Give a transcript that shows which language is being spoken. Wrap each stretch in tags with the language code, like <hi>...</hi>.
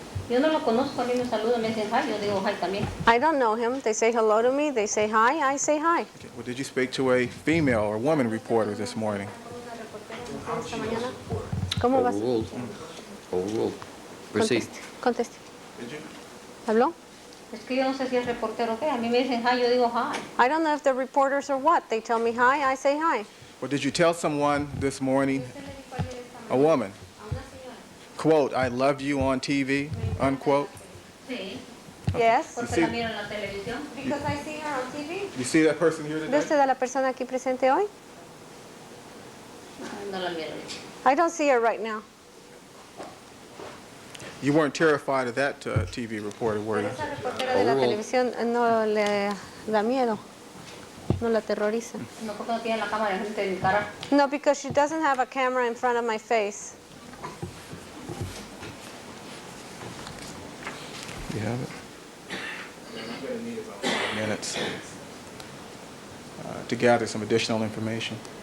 <es>Yo no lo conozco, a mí me saludan, me dicen hi, yo digo hi también.</es> <en>I don't know him. They say hello to me. They say hi. I say hi. Okay. Well, did you speak to a female or woman reporter this morning?</en> <es>Esta mañana. ¿Cómo vas?</es> <en>Overruled. Overruled. Proceed.</en> <es>Conteste.</es> <en>Did you?</en> <es>¿Habló? Es que yo no sé si es reportero o qué, a mí me dicen hi, yo digo hi.</es> <en>I don't know if they're reporters or what. They tell me hi. I say hi. Well, did you tell someone this morning, a woman, quote, I love you on TV, unquote?</en> <es>Sí,</es> <en>Yes.</en> <es>porque la miro en la televisión.</es> <en>Because I see her on TV. You see that person here</en> <es>¿Ve</es> <en>today?</en> <es>usted a la persona aquí presente hoy? No la miro.</es> <en>I don't see her right now. You weren't terrified of that TV reporter, were you?</en> <es>Esa reportera de la televisión no le da miedo. No la aterroriza. No, porque no tiene la cámara enfrente de mi cara.</es> <en>No, because she doesn't have a camera in front of my face. You have it? I'm going to need about 5 minutes to gather some additional information.</en>